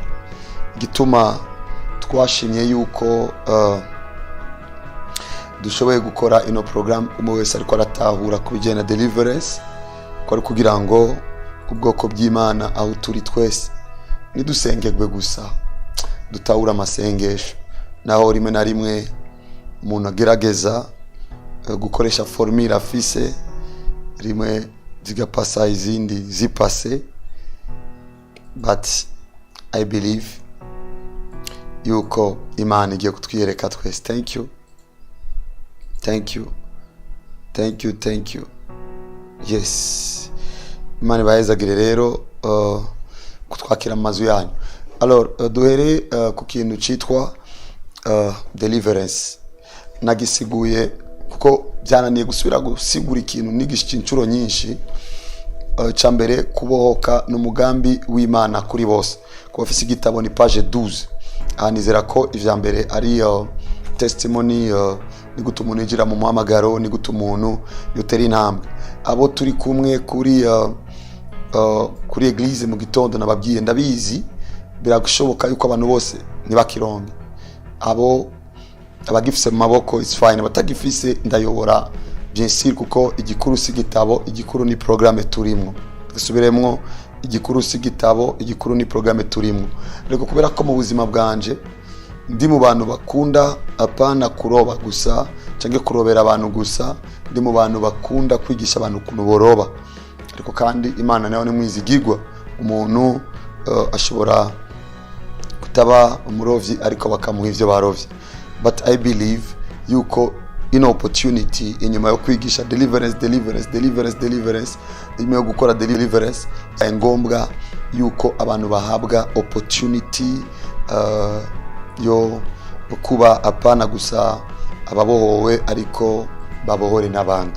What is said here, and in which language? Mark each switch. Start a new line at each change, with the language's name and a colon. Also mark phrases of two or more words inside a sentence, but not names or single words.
Rundi: Gituma twashimye yuko dushoboye gukora ino program umwe wese ariko aratahura ku bijyana deliverance, ko ari kugira ngo ubwoko bw'Imana aho turi twese nidusengegwe gusa, dutahura amasengesho. Naho rimwe na rimwe umuntu agerageza gukoresha formule afise, rimwe zigapasa izindi zipase,
English: but I believe
Rundi: yuko Imana igiye kutwiyereka twese.
English: Thank you. Yes,
Rundi: Imana ibahezagire rero kutwakira mu mazu yanyu. Alors duhere ku kintu citwa deliverance. Nagisiguye kuko byananiye gusubira gusigura ikintu nigisha incuro nyinshi. Cyambere kubohoka n'umugambi w'Imana kuri bose. Ku bafise igitabo ni page 12. Anizera ko ivya mbere ari testimony, ni gute umuntu yinjira mu muhamagaro, ni gute umuntu yotera intambwe. Abo turi kumwe kuri eglise mu gitondo nababwiye, ndabizi biragushoboka yuko abantu bose nibakironke. Abo abagifise mu maboko
English: is fine,
Rundi: batagifise ndayobora
French: bien sûr,
Rundi: kuko igikuru si gitabo, igikuru ni programme turimo. Dusubiremwo, igikuru si gitabo, igikuru ni programme turimo. Reko kubera ko mu buzima bwanje ndi mu bantu bakunda apana kuroba gusa canke kurobera abantu gusa, ndi mu bantu bakunda kwigisha abantu kuntu boroba. Ariko kandi Imana nayo ni mwizigirwa, umuntu ashobora kutaba umurovyi ariko bakamuha ivyo barovye.
English: But I believe
Rundi: yuko ino opportunity inyuma yo kwigisha deliverance, inyuma yo gukora deliverance, ari ngombwa yuko abantu bahabwa opportunity yo kuba apana gusa ababohowe ariko babohore n'abandi.